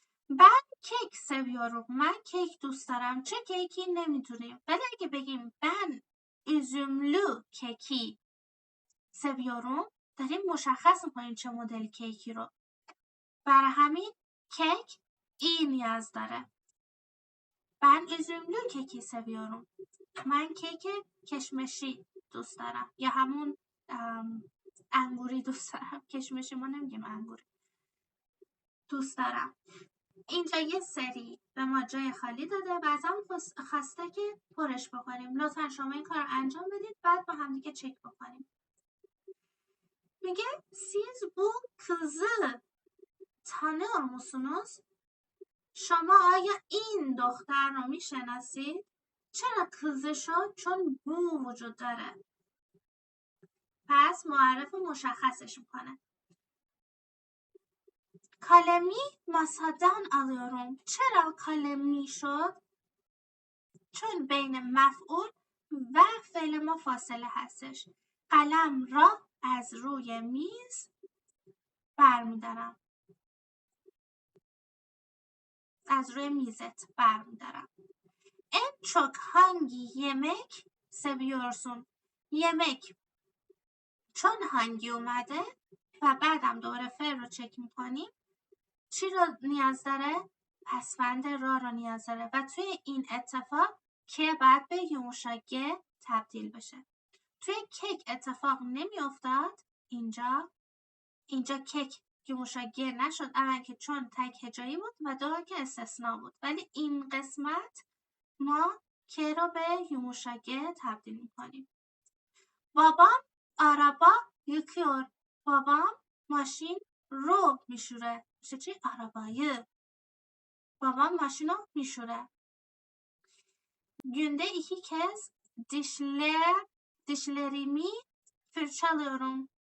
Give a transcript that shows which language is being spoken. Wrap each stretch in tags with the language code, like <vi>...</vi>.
<tr>Ben kek seviyorum.</tr> <fa>من کیک دوست دارم. چه کیکی نمیدونیم. ولی اگه بگیم</fa> <tr>ben üzümlü</tr> <fa>کیکی</fa> <tr>seviyorum</tr> <fa>داریم مشخص میکنیم چه مدل کیکی رو. برای همین کیک ای نیاز داره.</fa> <tr>Ben üzümlü کیکی seviyorum.</tr> <fa>من کیک کشمشی دوست دارم. یا همون انگوری دوست دارم. کشمشی ما نمیگیم انگوری. دوست دارم. اینجا یه سری به ما جای خالی داده، بعضا خواسته که پرش بکنیم. لطفا شما این کار انجام بدید، بعد با هم دیگه چک بکنیم. میگه</fa> <tr>siz bu kızı tanıyor musunuz؟</tr> <fa>شما آیا این دختر رو میشناسید؟ چرا کızı شد؟ چون بو وجود داره. پس معرف مشخصش میکنه.</fa> <tr>kalemi masadan alıyorum.</tr> <fa>چرا kalemi شد؟ چون بین مفعول و فعل ما فاصله هستش. قلم را از روی میز برمیدارم. از روی میزت برمیدارم.</fa> <tr>En çok hangi yemek seviyorsun؟</tr> <fa>yemek چون hangi اومده و بعدم دوباره فعل رو چک میکنیم. چی رو نیاز داره؟ پسوند را رو نیاز داره و توی این اتفاق که بعد به یوموشاگه تبدیل بشه. توی کیک اتفاق نمی افتاد. اینجا کیک یوموشاگه نشد، اول که چون تک هجایی بود و دوم که استثناء بود. ولی این قسمت ما که رو به یوموشاگه تبدیل میکنیم.</fa> <tr>بابام araba yıkıyor.</tr> <fa>بابام ماشین رو میشوره. میشه چی؟ arabayı. babam ماشین رو میشوره.</fa> <tr>Günde 2 kez dişlerimi fırçalıyorum.</tr>